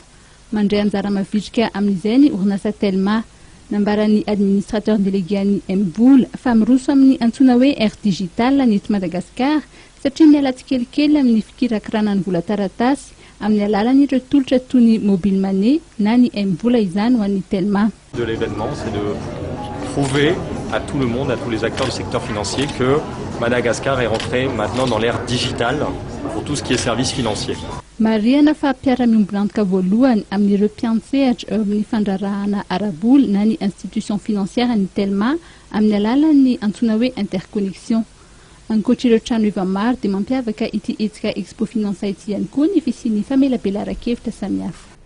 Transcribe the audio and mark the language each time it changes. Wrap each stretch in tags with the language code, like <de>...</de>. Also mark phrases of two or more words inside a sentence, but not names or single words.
<mg>Mandray anjara mavitrika amin'izay ny orinasa Telma, nambaran'ny</mg> <fr>administrateur délégué</fr> <mg>ny Mbola fa miroso amin'ny antsoina hoe</mg> <en>air digital</en> <mg>ny eto Madagasikara satria miala tsikelikely amin'ny fikirakirana ny vola taratasy amin'ny alalan'ny ireo tolotra toy ny</mg> <en>mobile money</en> <mg>na ny Mbola izany ho an'ny Telma.</mg> <fr>De l'événement, c'est de prouver à tout le monde, à tous les acteurs du secteur financier que Madagascar est rentré maintenant dans l'ère digitale pour tout ce qui est services financiers.</fr> <mg>Mariana fa mpiara-miombonantoka voalohany amin'ireo mpiantsehatra eo amin'ny fandrarahana arabola na ny</mg> <fr>institution financière</fr> <mg>ny Telma amin'ny alalan'ny antsoina hoe interconnexion. Ankoatr'ireo trano efa maro dia mampiavaka ity hetsika expo finance ity ihany koa ny fisian'ny famelabelara-kevitra samihafa.</mg>